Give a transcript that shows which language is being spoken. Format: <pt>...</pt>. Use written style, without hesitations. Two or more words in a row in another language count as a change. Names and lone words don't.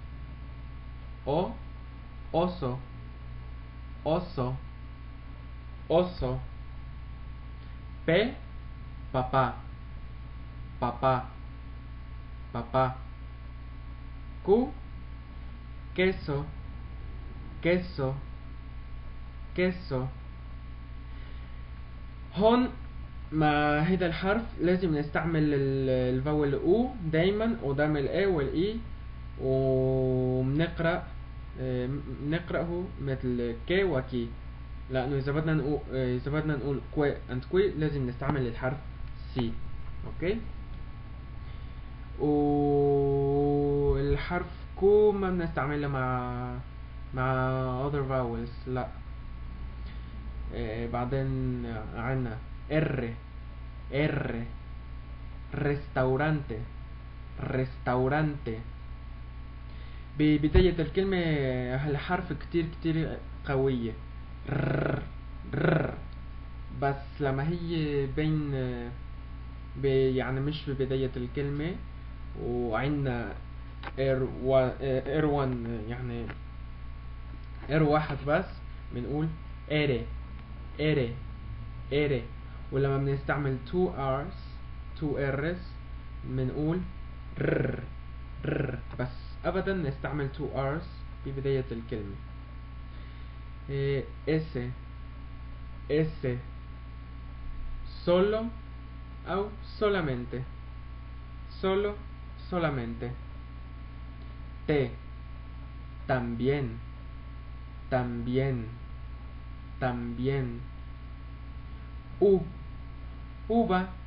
<es>oso oso oso. papá papá papá. queso queso queso.</es> <ar>هون مع هيدا الحرف لازم نستعمل الفاول او دايما قدام الاي والاي، وبنقرأ نقرأه مثل كي وكي، لأنه إذا بدنا نقول كوي أند كوي لازم نستعمل الحرف سي. أوكي. والحرف كو ما بنستعمله مع</ar> <en>other vowels،</en> <ar>لا. بعدين عنا R</ar> <es>restaurante restaurante.</es> <ar>ببداية الكلمة هالحرف كتير قوية، بس لما هي بين يعني مش ببداية الكلمة وعندنا R1 يعني R1 بس بنقول ere ولما بنستعمل 2 R's بنقول بس أبدا نستعمل 2 R's ببداية الكلمة.</ar> <es>S solo أو solamente solamente. también uva</es>